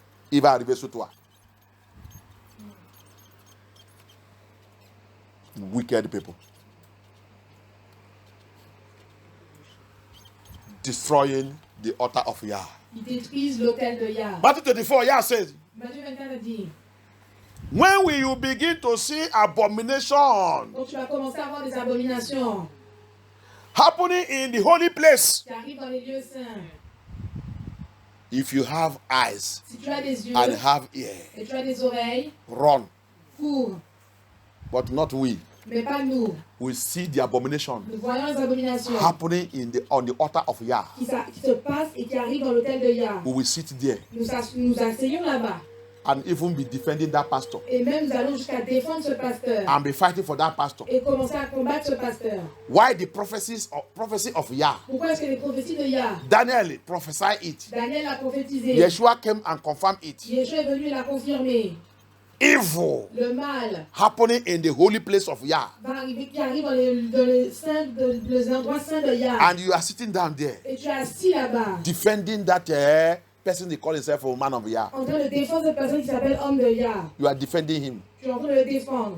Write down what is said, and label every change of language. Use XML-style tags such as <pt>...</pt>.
<fr>Il va arriver sur toi.</fr> <en>Wicked people. Destroying the altar of Yah.</en> <fr>ils détruisent l'autel de Yah.</fr> <en>Matthew 24, Yah says,</en> <fr>Matthieu 24 a dit,</fr> <en>when will you begin to see abomination</en> <fr>donc tu vas commencer à avoir des abominations</fr> <en>happening in the holy place?</en> <fr>qui arrivent dans les lieux saints.</fr> <en>If you have eyes</en> <fr>Si tu as des yeux</fr> <en>and have ears,</en> <fr>et tu as des oreilles,</fr> <en>run.</en> <fr>cours,</fr> <en>But not we.</en> <fr>mais pas nous.</fr> <en>We see the abomination</en> <fr>Nous voyons les abominations</fr> <en>happening on the altar of Yah.</en> <fr>qui se passent et qui arrivent dans l'autel de Yah.</fr> <en>We will sit there</en> <fr>Nous asseyons là-bas</fr> <en>and even be defending that pastor</en> <fr>et même nous allons jusqu'à défendre ce pasteur</fr> <en>and be fighting for that pastor.</en> <fr>et commencer à combattre ce pasteur.</fr> <en>Why the prophecy of Yah?</en> <fr>Pourquoi est-ce que les prophéties de Yah,</fr> <en>Daniel prophesied it.</en> <fr>Daniel a prophétisé,</fr> <en>Yeshua came and confirmed it.</en> <fr>Yeshua est venu et l'a confirmé.</fr> <en>Evil</en> <fr>Le mal</fr> <en>happening in the holy place of Yah.</en> <fr>va arriver, qui arrive dans les endroits saints de Yah.</fr> <en>And you are sitting down there</en> <fr>Et tu es assis là-bas,</fr> <en>defending that person they call himself a man of Yah.</en> <fr>en train de défendre cette personne qui s'appelle homme de Yah.</fr> <en>You are defending him.</en> <fr>Tu es en train de le défendre.</fr>